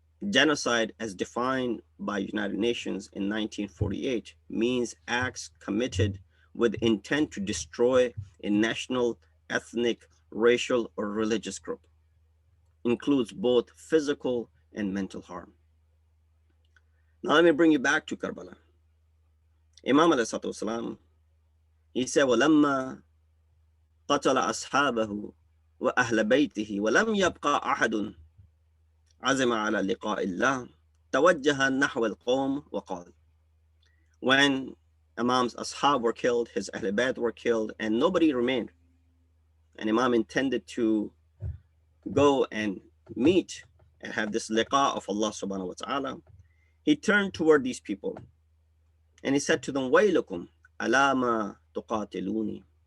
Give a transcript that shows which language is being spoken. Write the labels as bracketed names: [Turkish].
[English] Genocide, as defined by United Nations in 1948, means acts committed with intent to destroy a national, ethnic, racial, or religious group. Includes both physical and mental harm. Now let me bring you back to Karbala. Imam alayhi salatu wasalam, he said, [Arabic] وَلَمَّا قَتَلَ أَصْحَابَهُ وَأَهْلَ بَيْتِهِ وَلَمْ يَبْقَى أَحَدٌ عَزِمَ عَلَى لِقَاءِ اللَّهِ توجه نحو القوم وقال. [English] When Imam's ashab were killed, his Ahl Bayt were killed, and nobody remained, and Imam intended to go and meet and have this liqa of Allah subhanahu wa ta'ala, he turned toward these people and he said to them, [Arabic] وَيْلُكُمْ أَلَا مَا تُقَاتِلُونِ.